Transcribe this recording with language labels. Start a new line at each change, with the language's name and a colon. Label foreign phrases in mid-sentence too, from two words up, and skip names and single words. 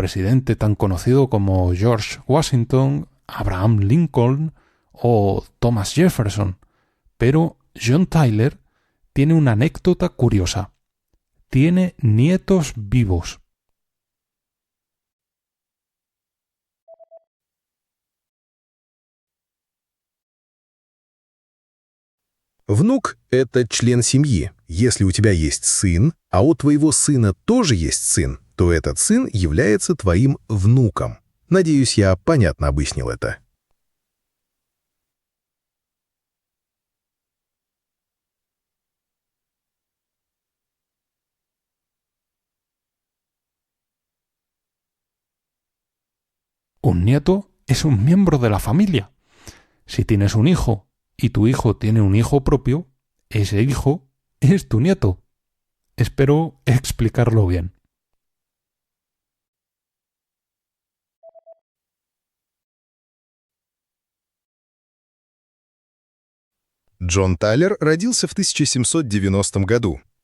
Spanish: presidente tan conocido como George Washington, Abraham Lincoln o Thomas Jefferson, pero John Tyler tiene una anécdota curiosa. Tiene nietos vivos.
Russian: Внук — это член семьи. Если у тебя есть сын, а у твоего сына тоже есть сын, то этот сын является твоим внуком. Надеюсь, я понятно объяснил это.
Spanish: Un nieto es un miembro de la familia. Si tienes un hijo y tu hijo tiene un hijo propio, ese hijo es tu nieto. Espero explicarlo bien.
Russian: Джон Тайлер родился в 1790 году.